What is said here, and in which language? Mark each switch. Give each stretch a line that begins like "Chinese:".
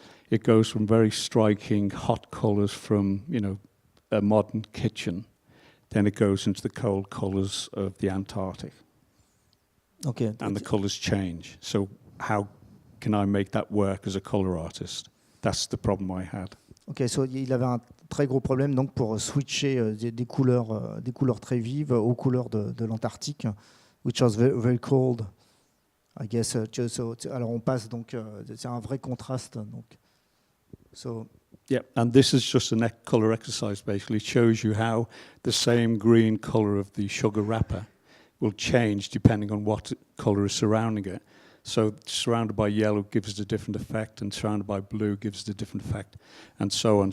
English: it goes from very striking hot colours from, a modern kitchen. Then it goes into the cold colours of the Antarctic. Okay. And the colours change. So how can I make that work as a colour artist? That's the problem I had.
French: Ok, il avait un très gros problème donc pour switcher des couleurs très vives aux couleurs de l'Antarctique,
English: which was very, very cold. I guess.
French: Alors on passe donc, c'est un vrai contraste. Donc,
English: yeah, and this is just a colour exercise. Basically, it shows you how the same green colour of the sugar wrapper will change depending on what colour is surrounding it. So surrounded by yellow gives it a different effect, and surrounded by blue gives it a different effect, and so on.